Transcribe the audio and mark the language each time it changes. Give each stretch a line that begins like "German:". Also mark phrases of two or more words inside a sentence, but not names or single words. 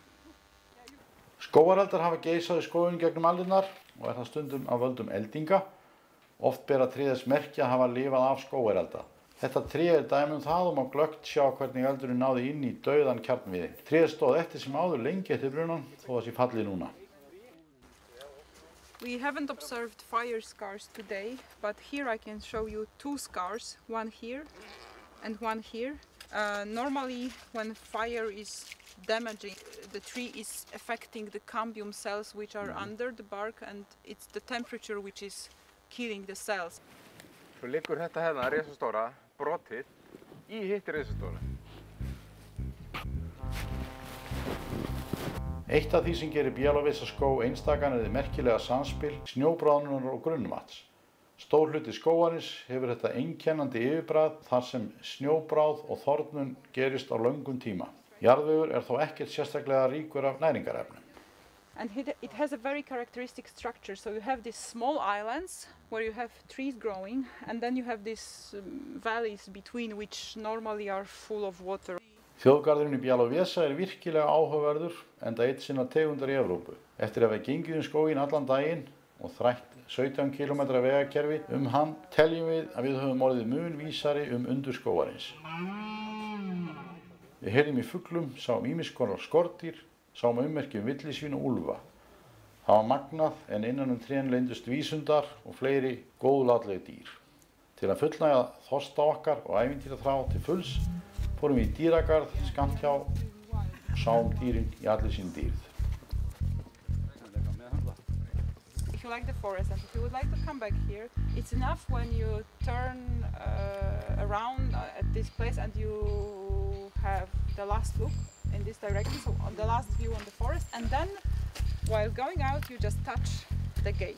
Icelandic: Skógareldar hafa geisað í skóginum gegnum aldirnar og það stundum af völdum eldinga. Oft bera tré þess merki að hafa lifað af skógarelda. Þetta tré dæmi það og má glöggt sjá hvernig eldurinn náði inn í dauðan kjarnviðinn. Tréð stóð eftir sem áður lengi eftir brunan þó það sé fallið núna.
English: We haven't observed fire scars today, but here I can show you two scars, one here and one here. Normally when fire is damaging, the tree is affecting the cambium cells which are under the bark and it's the temperature which is killing the cells.
Icelandic: Svo liggur þetta hérna risastóra brotið í hitt risastóra. Eitt af því sem gerir Bielowieza-skóg einstakan er merkilega samspil snjóbráðnunar og grunnvatns. Stór hluti skógarins hefur þetta einkennandi yfirbragð þar sem snjóbráð og þornun gerist á löngum tíma. Jarðvegur er þó ekkert sérstaklega ríkur af næringarefnum.
English: And it has a very characteristic structure. So you have these small islands where you have trees growing and then you have these valleys between which normally are full of water.
Icelandic: Þjóðgarðurinn í Bielowieza er virkilega áhugaverður enda eitt sinna tegundar í Evrópu. Eftir að við gengið skóginn allan daginn og þrætt 17 km vegakerfi hann teljum við að við höfum orðið mun vísari undur skógarins. Við heyrðum í fuglum, sáum ýmiss konar skordýr, sáum ummerki villisvín og úlfa. Það var magnað en innan trén leyndust vísundar og fleiri góðlátleg dýr. Til að fullnægja þorsta okkar og ævintýraþrá til fulls fórum við í dýragarð skammt hjá og sáum dýrin í allir sín dýrð.
English: If you like the forest and if you would like to come back here, it's enough when you turn around at this place and you have the last look in this direction, so on the last view on the forest, and then while going out you just touch the gate.